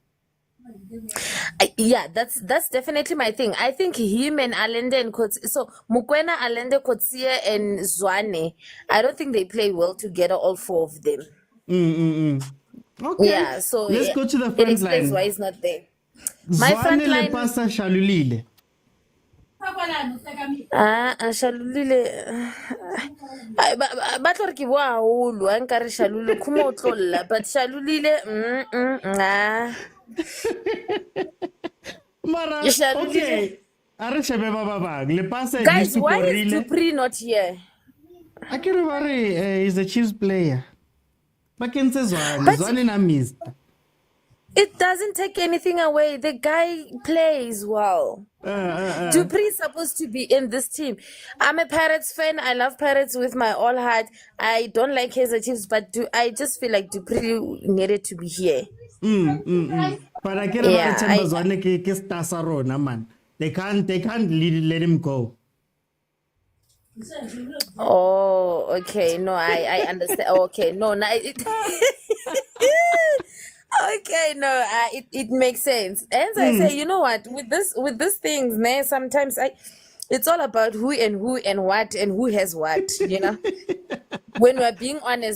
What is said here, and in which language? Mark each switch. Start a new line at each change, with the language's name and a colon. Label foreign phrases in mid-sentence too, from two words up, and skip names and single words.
English: Yeah, that's definitely my thing. I think him and Allende and Kotsia, so Mokoena, Allende, Kotsia, and Zwane, I don't think they play well together, all four of them. Okay. Yeah, so let's go to the it front explains line. why he's not there. My front Zwane line. Lepasa Shalulile. Shalulile.
Southern Sotho: Ba tlo re ke boa haholo ha nka re Shalulile khuma o tlolla,
English: but Shalulile Mara, Shalulile. okay. Guys, why is Dupree not here? I can't remember. He's a Chiefs player. But Zwane na missed. It doesn't take anything away. The guy plays well. Dupree is supposed to be in this team. I'm a Pirates fan. I love Pirates with my all heart. I don't like Kaizer Chiefs, but I just feel like Dupree needed to be here. But I get about Zwane
Southern Sotho: ke stasa rona,
English: man. They can't let him go. Oh, okay. No, I understand. Okay, no, Okay, no, it makes sense. As I say, you know what, with these things, man, sometimes it's all about who and what and who has what, when we're being honest.